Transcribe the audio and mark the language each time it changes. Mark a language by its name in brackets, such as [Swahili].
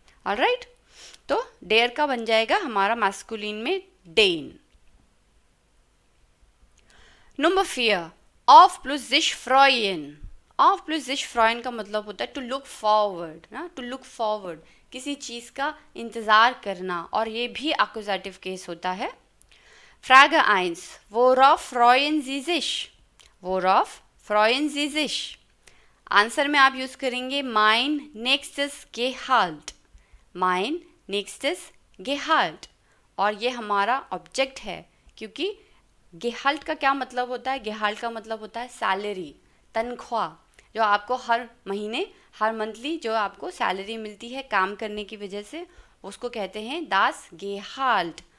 [Hindi] Alright, तो dare का बन जाएगा हमारा मैस्कुलिन में Dane. Number 4, of plus sich freuen। Of plus sich freuen का मतलब होता है टू लुक फॉरवर्ड ना, टू लुक फॉरवर्ड, किसी चीज़ का इंतज़ार करना, और ये भी एक्कुजेटिव केस होता है। [German] Frage 1, worauf freuen Sie sich? Worauf freuen Sie sich? [Hindi] Answer में आप यूज़ करेंगे [German] mein nächstes Gehalt, mein nächstes Gehalt, [Hindi] और ये हमारा ऑब्जेक्ट है, क्योंकि गेहाल्ट का क्या मतलब होता है? गेहाल्ट का मतलब होता है सैलरी, तनख्वाह, जो आपको हर महीने, हर मंथली जो आपको सैलरी मिलती है काम करने की वजह से, उसको कहते हैं दास गेहाल्ट।